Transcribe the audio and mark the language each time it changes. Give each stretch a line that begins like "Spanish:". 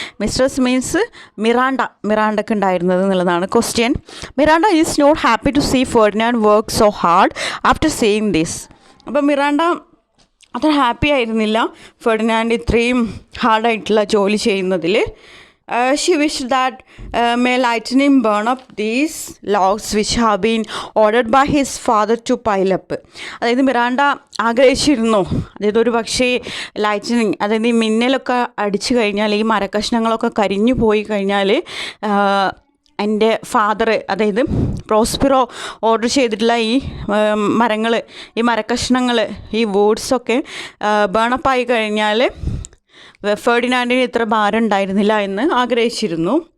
Malayalam: Mistress means മിറാണ്ടക്ക് ഉണ്ടായിരുന്നത് എന്നുള്ളതാണ് question.
English: Miranda is not happy to see Ferdinand work so hard after seeing this.
Malayalam: അപ്പോൾ Miranda അത്ര happy ആയിരുന്നില്ല Ferdinand ഇത്രയും ഹാർഡായിട്ടുള്ള ജോലി ചെയ്യുന്നതിൽ.
English: She wished that may lightning burn up these logs which have been ordered by his father to pile up.
Malayalam: അതായത് Miranda ആഗ്രഹിച്ചിരുന്നു, അതായത് ഒരു പക്ഷേ ലൈറ്റനിങ്, അതായത് ഈ മിന്നലൊക്കെ അടിച്ചു കഴിഞ്ഞാൽ ഈ മരക്കഷ്ണങ്ങളൊക്കെ കരിഞ്ഞു പോയി കഴിഞ്ഞാൽ എൻ്റെ ഫാദർ, അതായത് പ്രോസ്പിറോ ഓർഡർ ചെയ്തിട്ടുള്ള ഈ മരങ്ങൾ, ഈ മരക്കഷ്ണങ്ങൾ, ഈ വൂഡ്സൊക്കെ ബേണപ്പായി കഴിഞ്ഞാൽ ഫെർഡിനാൻഡിന് ഇത്ര ഭാരം ഉണ്ടായിരുന്നില്ല എന്ന് ആഗ്രഹിച്ചിരുന്നു.